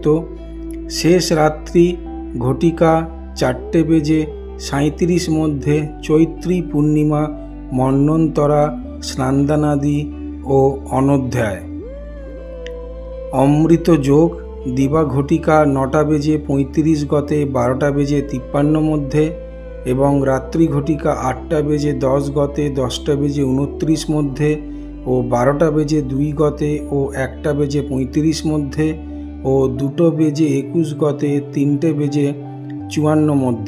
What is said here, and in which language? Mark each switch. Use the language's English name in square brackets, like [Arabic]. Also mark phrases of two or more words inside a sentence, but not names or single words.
[Odia] ଶେଷ ରାତ୍ରି ଘଟିକା 4ଟା ବେଜେ 37 ମଧ୍ୟ ଚୈତ୍ରୀ ପୂର୍ଣ୍ଣିମା ମନ୍ୱନ୍ତରା ସ୍ନାନଦାନାଦି और ଅନଧ୍ୟାୟ। ଅମୃତ ଯୋଗ ଦିବା ଘଟିକା 9ଟା ବେଜେ 35 ଗତେ 12ଟା ବେଜେ 53 ମଧ୍ୟ ଏବଂ ରାତ୍ରି ଘଟିକା 8ଟା ବେଜେ 10 ଗତେ 10ଟା ବେଜେ 29 ମଧ୍ୟ और 12ଟା ବେଜେ 2 ଗତେ और 1ଟା ବେଜେ 35 ମଧ୍ୟ और 2 ବେଜେ 21 ଗତେ 3ଟେ ବେଜେ 54 ମଧ୍ୟ।